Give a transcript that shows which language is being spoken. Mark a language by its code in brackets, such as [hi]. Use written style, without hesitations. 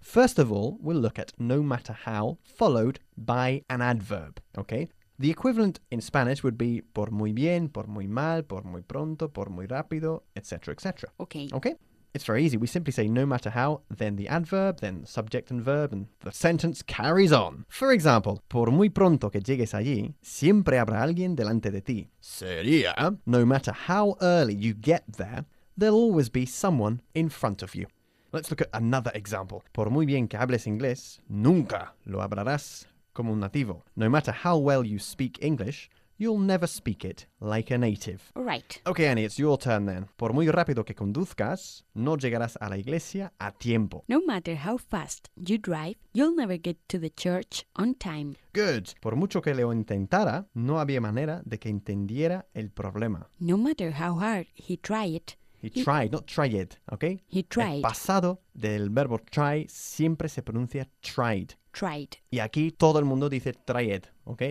[en] First of all, we'll look at no matter how followed by an adverb, okay? The equivalent in Spanish would be [es] por muy bien, por muy mal, por muy pronto, por muy rápido, etc., etc. [en] Okay. Okay? It's very easy. We simply say no matter how, then the adverb, then the subject and verb, and the sentence carries on. For example, [es] por muy pronto que llegues allí, siempre habrá alguien delante de ti. Sería, [en] no matter how early you get there, there'll always be someone in front of you. Let's look at another example. [es] Por muy bien que hables inglés, nunca lo hablarás como un nativo. [en] No matter how well you speak English, you'll never speak it like a native. Right. Okay, Annie, it's your turn then. [es] Por muy rápido que conduzcas, no llegarás a la iglesia a tiempo. [en] No matter how fast you drive, you'll never get to the church on time. Good. [es] Por mucho que lo intentara, no había manera de que entendiera el problema. [en] No matter how hard he tried. He tried, not tried, okay? He tried. [es] El pasado del verbo try siempre se pronuncia tried. [en] Tried. [es] Y aquí todo el mundo dice tried, okay?